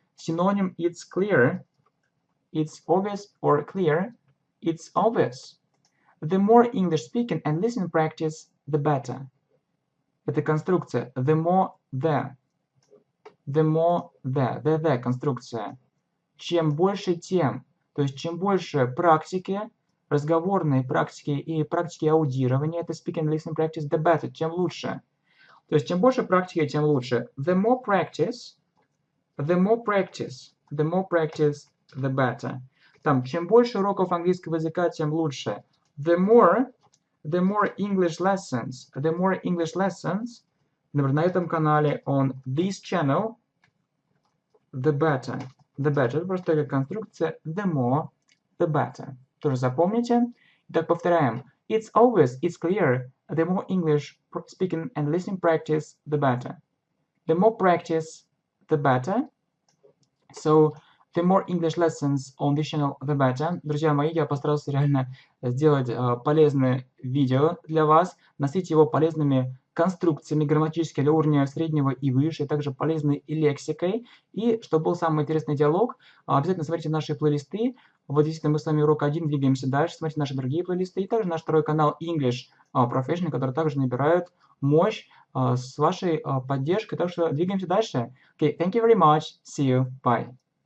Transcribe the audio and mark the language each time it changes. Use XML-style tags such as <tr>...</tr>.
<en>Синоним it's clear. It's obvious or clear. It's obvious. The more English speaking and listening practice, the better.</en> <ru>Это конструкция. The more the.</ru> <en>The more the конструкция.</en> <ru>Чем больше, тем. То есть, чем больше практики, разговорной практики и практики аудирования, это</ru> <en>speaking and listening practice, the better,</en> <ru>тем лучше. То есть, чем больше практики, тем лучше.</ru> <en>The more practice, the better.</en> <ru>Там, чем больше уроков английского языка, тем лучше.</ru> <en>The more English lessons,</en> <ru>например, на этом канале,</ru> <en>on this channel, the better.</en> <ru>Это просто такая конструкция,</ru> <en>the more, the better.</en> <ru>Тоже запомните. Итак, повторяем.</ru> <en>It's obvious, it's clear. The more English speaking and listening practice, the better. The more practice, the better. So, the more English lessons on this channel, the better.</en> <ru>Друзья мои, я постарался реально сделать полезное видео для вас, насытить его полезными конструкциями грамматическими для уровня среднего и выше, и также полезной и лексикой. И, чтобы был самый интересный диалог, обязательно смотрите наши плейлисты. Вот действительно мы с вами урок 1, двигаемся дальше, смотрите наши другие плейлисты. И также наш второй канал English Professional, который также набирает мощь с вашей поддержкой. Так что двигаемся дальше.</ru> <en>Okay, thank you very much. See you. Bye.</en>